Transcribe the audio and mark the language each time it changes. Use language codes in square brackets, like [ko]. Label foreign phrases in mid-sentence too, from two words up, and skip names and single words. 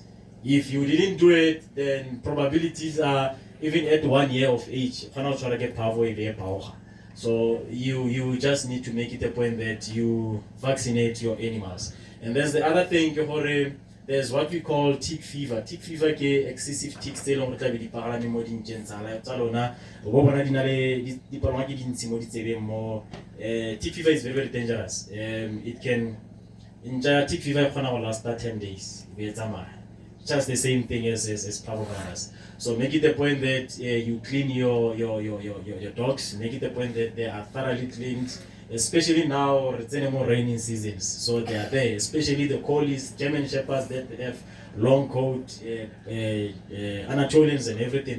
[en] If you didn't do it, then probabilities are even at 1 year of age. So you just need to make it a point that you vaccinate your animals. And there's the other thing, there's what we call tick fever. Tick fever is excessive ticks [tn] tse leng tla be di parame mo dintšeng tsa lona go bona di na le di palama ke dintsi mo ditsebeng mo. [en] Tick fever is very very dangerous. It can tick fever [tn] e kgona go lasta 10 days e be tsamaya. [en] Just the same thing as parvovirus. So make it a point that you clean your dogs. Make it a point that they are thoroughly cleaned, especially now it's in more raining seasons. So they are there, especially the collies, German shepherds that have long coat, Anatolians and everything.